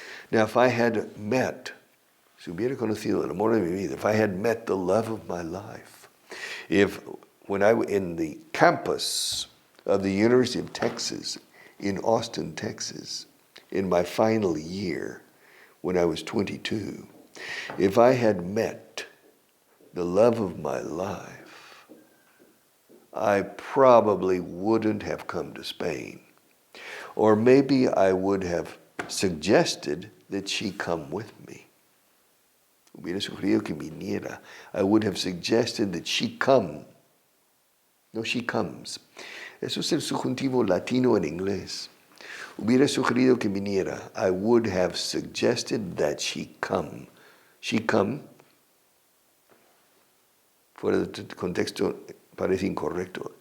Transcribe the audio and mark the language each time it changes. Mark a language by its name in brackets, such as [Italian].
[English] Now, if I had met, [Spanish] si hubiera conocido el amor de mi vida, [English] if I had met the love of my life, when I was in the campus of the University of Texas in Austin, Texas, in my final year, when I was 22, if I had met the love of my life, I probably wouldn't have come to Spain. Or maybe I would have suggested that she come with me. [Spanish] Hubiera sugerido que viniera. [English] I would have suggested that she come. No, she comes. [Spanish] Eso es el subjuntivo latino en inglés. Hubiera sugerido que viniera. [English] I would have suggested that she come. She come. [Spanish] Fuera de contexto parece incorrecto.